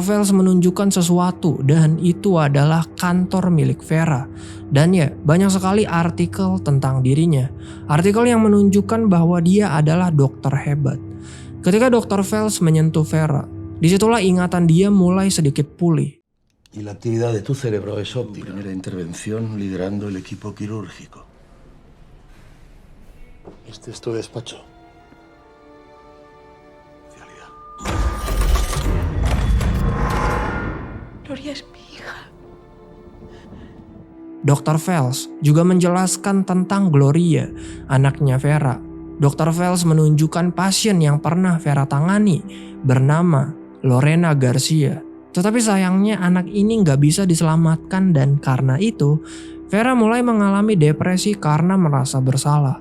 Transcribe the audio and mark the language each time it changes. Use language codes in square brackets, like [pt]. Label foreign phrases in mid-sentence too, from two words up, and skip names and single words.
[id] Fels menunjukkan sesuatu dan itu adalah kantor milik Vera. Dan ya, banyak sekali artikel tentang dirinya. Artikel yang menunjukkan bahwa dia adalah dokter hebat. Ketika Dr. Fels menyentuh Vera, disitulah ingatan dia mulai sedikit pulih. [es] Y la actividad de tu cerebro es óptima. Primera intervención liderando el equipo quirúrgico. Este es tu despacho. Gloria es mi hija. [id] Dr. Fels juga menjelaskan tentang Gloria, anaknya Vera. Dr. Fels menunjukkan pasien yang pernah Vera tangani bernama Lorena Garcia. Tetapi sayangnya anak ini nggak bisa diselamatkan dan karena itu Vera mulai mengalami depresi karena merasa bersalah.